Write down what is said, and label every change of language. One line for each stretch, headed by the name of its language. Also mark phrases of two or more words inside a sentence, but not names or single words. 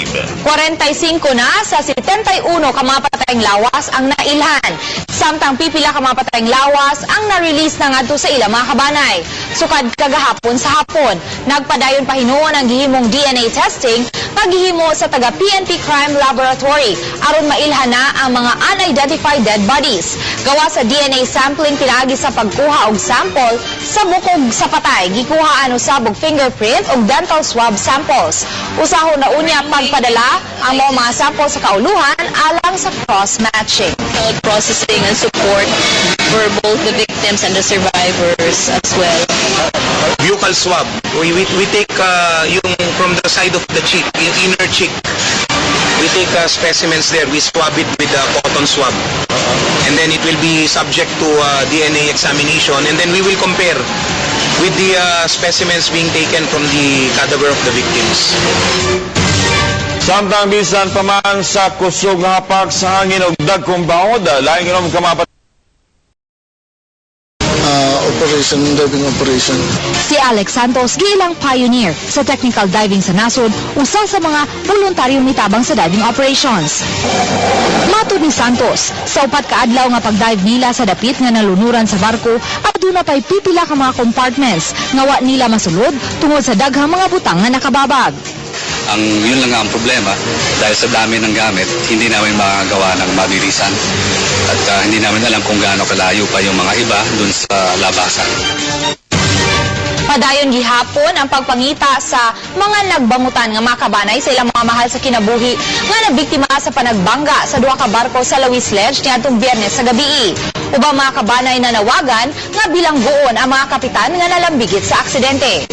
Cebuano: 45 na sa 71 ka mga patayng lawas ang nailhan. Samtang pipila ka mga patayng lawas ang na-release na ngadto sa ilang mga kabanay. Sukad kagahapon sa hapon, nagpadayon pa hinuon ang gihimong
English: DNA testing
Cebuano: paghihimo sa taga PNP Crime Laboratory aron mailhan na ang mga
English: unidentified dead bodies.
Cebuano: Gawa sa
English: DNA sampling
Cebuano: pinaagi sa pagkuha og sample sa bukog sa patay, gikuhaan usab og fingerprint ug
English: dental swab samples.
Cebuano: Usahon na unya pagpadala ang mga sample sa kauluhan alang sa cross-matching.
English: Processing and support for both the victims and the survivors as well. Buccal swab. We take yung from the side of the cheek, yung inner cheek. We take specimens there. We swab it with a cotton swab. And then it will be subject to DNA examination. And then we will compare with the specimens being taken from the cadaver of the victims.
Cebuano: Samtang bisan pa man sa kusog nga hapak sa hangin og dagkong bawod, laing inom ka mga
English: Diving operation.
Cebuano: Si Alex Santos, giilang pioneer sa
English: technical diving
Cebuano: sa nasod, usa sa mga voluntaryong mitabang sa
English: diving operations.
Cebuano: Matod ni Santos, sa upat ka adlaw nga pagdive nila sa dapit nga nalunuran sa barko, aduna pay pipila ka mga compartments nga wa nila masulod tungod sa daghang mga butang nga nakababag.
Filipino: Yun lang ang problema, dahil sa dami ng gamit, hindi namin makagawa ng mabilisan. At hindi namin alam kung gaano kalayo pa yung mga iba dun sa labasan.
Cebuano: Padayon gihapon ang pagpangita sa mga nagbangutan nga makabanay sa ilang mga mahal sa kinabuhi nga nabiktima sa panagbangga sa duha ka barko sa Luis Ledge niadtong Biyernes sa gabi. Ubang mga kabanay na nawagan nga bilangguon ang mga kapitan nga nalambigit sa aksidente.